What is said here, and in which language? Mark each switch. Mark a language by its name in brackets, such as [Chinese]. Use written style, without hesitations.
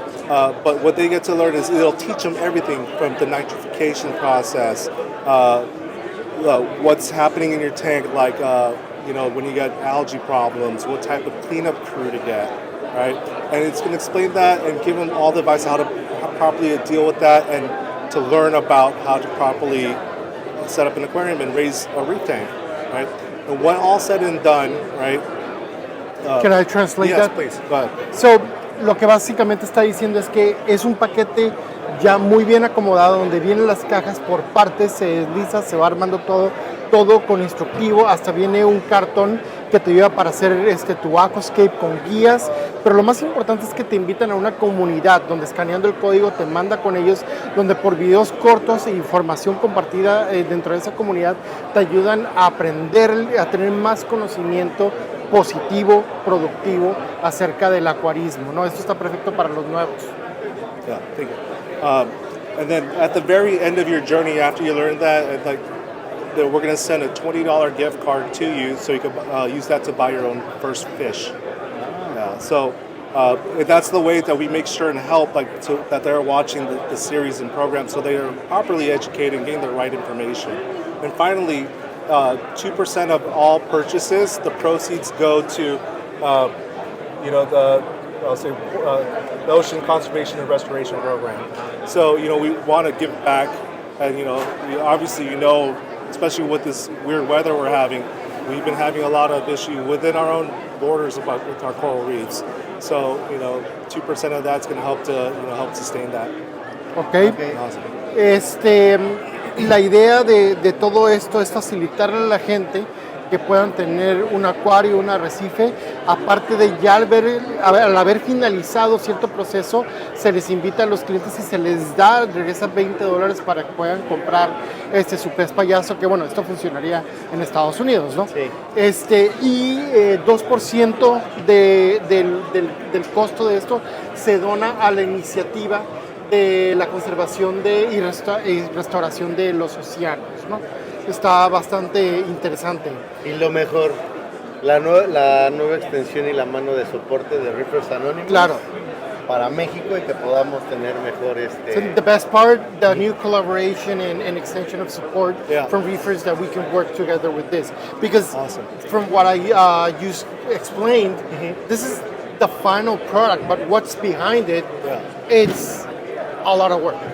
[English] But what they get to learn is it'll teach them everything from the nitrification process, what's happening in your tank, when you get algae problems, what type of cleanup crew to get, right? And it's going to explain that and give them all the advice how to properly deal with that and to learn about how to properly set up an aquarium and raise a reef tank, right? And when all said and done, right? Can I translate yes, that? Yes, please. Go ahead. [Spanish] So, lo que básicamente está diciendo es que es un paquete ya muy bien acomodado, donde vienen las cajas por partes, se desliza, se va armando todo con instructivo, hasta viene un cartón que te ayuda para hacer tu aquascape con guías, pero lo más importante es que te invitan a una comunidad donde escaneando el código te manda con ellos, donde por videos cortos e información compartida dentro de esa comunidad te ayudan a aprender, a tener más conocimiento positivo, productivo acerca del acuarismo, ¿no? Esto está perfecto para los nuevos. [English] Yeah, thank you. And then at the very end of your journey, after you learn that, we're going to send a $20 gift card to you, so you can use that to buy your own first fish. Yeah, so that's the way that we make sure and help, that they're watching the series and programs, so they are properly educated and getting the right information. And finally, 2% of all purchases, the proceeds go to, the Ocean Conservation and Restoration Program. So, we want to give back, and, obviously, especially with this weird weather we're having, we've been having a lot of issue within our own borders with our coral reefs. So, 2% of that's going to help help sustain that. Okay. Awesome. [Spanish] La idea de todo esto es facilitarle a la gente que puedan tener un acuario, un arrecife, aparte de ya al haber finalizado cierto proceso, se les invita a los clientes y se les regresa $20 para que puedan comprar su pez payaso, que bueno, esto funcionaría en Estados Unidos, ¿no? Sí. Y 2% del costo de esto se dona a la iniciativa de la conservación y restauración de los océanos, ¿no? Está bastante interesante. Y lo mejor, la nueva extensión y la mano de soporte de Reefers Anónimos. Claro. Para México y que podamos tener mejor [English] So the best part, the new collaboration and extension of support Yeah. from Reefers, that we can work together with this. Because Awesome. from what I explained, this is the final product, but what's behind it, it's a lot of work,